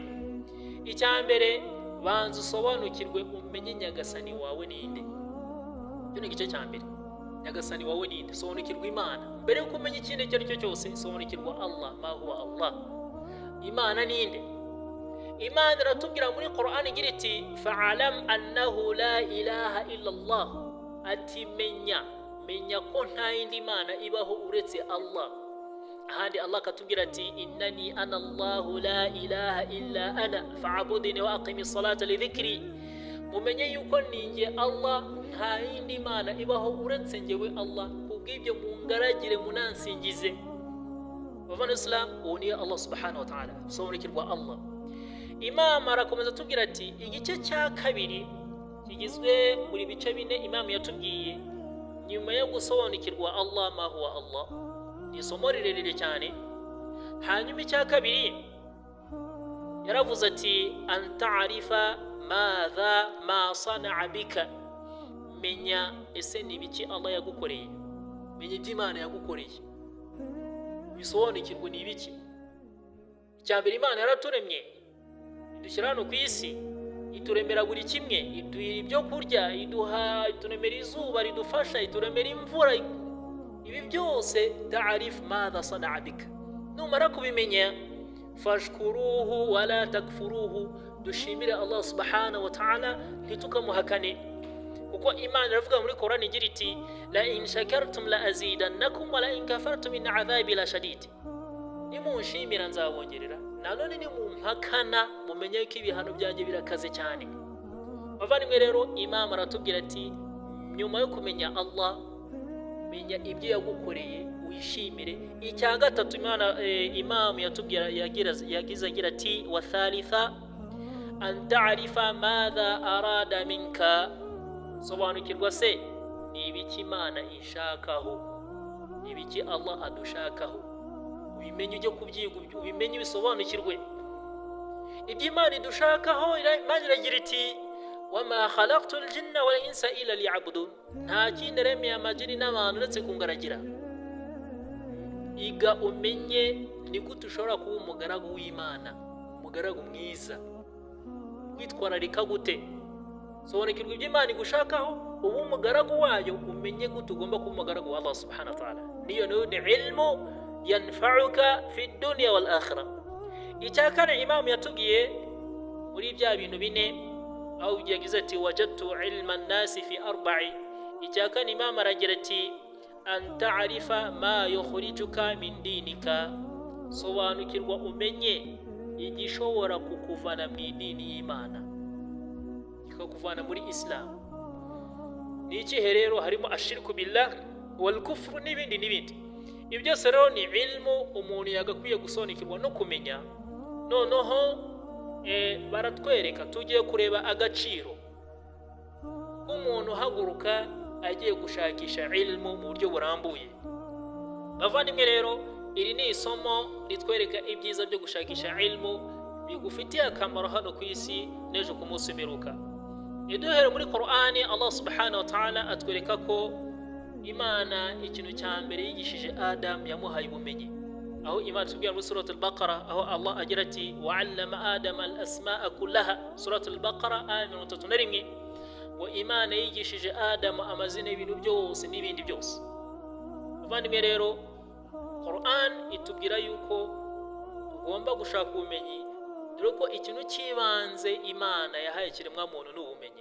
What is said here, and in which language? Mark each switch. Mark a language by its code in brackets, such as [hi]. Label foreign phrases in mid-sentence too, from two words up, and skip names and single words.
[rw] Icyambere banza usobanukirwe umenye nyagasani wawe ninde. Cyo ni igice cyambere. Nyagasani wawe ninde? Sobanukirwa Imana. Mbere yuko umenya ikindi icyo ari cyo cyose, sobanukirwa Allah. [ar] ما هو الله? [rw] Imana ninde? Imana iratubwira muri Qur'an igira iti [ar] فاعلم أنه لا إله إلا الله, [rw] ati menya ko nta yindi Mana ibaho uretse Allah. Ahandi Allah katubwira ati [ar] إنني أنا الله لا إله إلا أنا فاعبدني وأقم الصلاة لذكري. [rw] Mumenye yuko ninjye Allah, nta yindi Mana ibaho uretse njyewe Allah, kubw'ibyo mungaragire munansingize. Bavandimwe Islam, uwo ni Allah [ar] سبحانه وتعالى, [rw] sobanukirwa Allah. Imam arakomeza atubwira ati igice cya kabiri kigizwe muri bice bine Imam yatubwiye nyuma yo gusobanukirwa Allah, [ar] ما هو الله, [rw] ni isomo rirerire cyane. Hanyuma icya kabiri yaravuze ati [ar] أن تعرف ماذا ما صنع بك, [rw] menya ese ni biki Allah yagukoreye, menya ibyo Imana yagukoreye, bisobanukirwe ni biki. Icyambere, Imana yaraturemye idushyira hano ku isi, ituremera buri kimwe, iduha ibyo kurya, ituremera izuba ridufasha, ituremera imvura. Ibi byose [ar] تعرف ماذا صنع بك. [rw] Numara kubimenya [ar] فاشكروه ولا تكفروه, [rw] dushimire Allah [ar] سبحانه وتعالى [rw] ntitukamuhakane, kuko Imana iravuga muri Qur'an igira iti [ar] لئن شكرتم لأزيدنكم ولئن كفرتم إن عذابي لشديد. [rw] Nimunshimira nzabongerera, nanone nimumpakana mumenye ko ibihano byanjye birakaze cyane. Bavandimwe rero Imam aratubwira ati nyuma yo kumenya Allah menya ibyo yagukoreye wishimire. Icya gatatu Imam yagize agira ati [ar] والثالثة أن تعرف ماذا أراد منك, [rw] sobanukirwa se ni ibiki Imana inshakaho, ni ibiki Allah adushakaho, ubimenye ujye kubyiga, ubimenye bisobanukirwe ibyo Imana idushakaho. Imana iragira iti [ar] وما خلقت الجن والإنس إلا ليعبدون, [rw] nta kindi remeye amajini n'abantu uretse kungaragira. Iga umenye ni gute ushobora kuba umugaragu w'Imana, umugaragu mwiza, witwararika gute, sobanukirwa ibyo Imana igushakaho, ubu umugaragu wayo umenye gute ugomba kuba umugaragu wa Allah [ar] سبحانه وتعالى. [rw] Niyo ni [ar] علم ينفعك في الدنيا والآخرة. [rw] Icya kane Imam yatubwiye muri bya bintu bine, aho yagize ati [ar] وجدت علم الناس في أربع. [rw] Icya kane Imam aragira ati [ar] أن تعرف ما يخرجك من دينك, [rw] sobanukirwa umenye igishobora kukuvana mu idini y'Imana, kikakuvana muri Islam. Ni ikihe rero? Harimo [ar] الشرك بالله والكفر [rw] n'ibindi n'ibindi. Ibyo byose rero ni ilmu umuntu yagakwiye gusobanukirwa no kumenya. Noneho baratwereka, tugiye kureba agaciro k'umuntu haguruka agiye gushakisha ilmu mu buryo burambuye. Bavandimwe rero, iri ni isomo ritwereka ibyiza byo gushakisha ilmu bigufitiye akamaro hano ku isi n'ejo ku munsi w'imperuka. Duhere muri Qur'ani, Allah [ar] سبحانه وتعالى [rw] atwereka ko Imana ikintu cya mbere yigishije Adam yamuhaye ubumenyi, aho Imana tubwira muri Surat al-Baqara, aho Allah agira ati [ar] وعلم آدم الأسماء كلها, [rw] Surat al-Baqara aya 31. Wa Imana yigishije Adam amazina y'ibintu byose n'ibindi byose. Bavandimwe rero, Qur'an itubwira yuko tugomba gushaka ubumenyi, dore ko ikintu cy'ibanze Imana yahaye kiremwa muntu n'ubumenyi.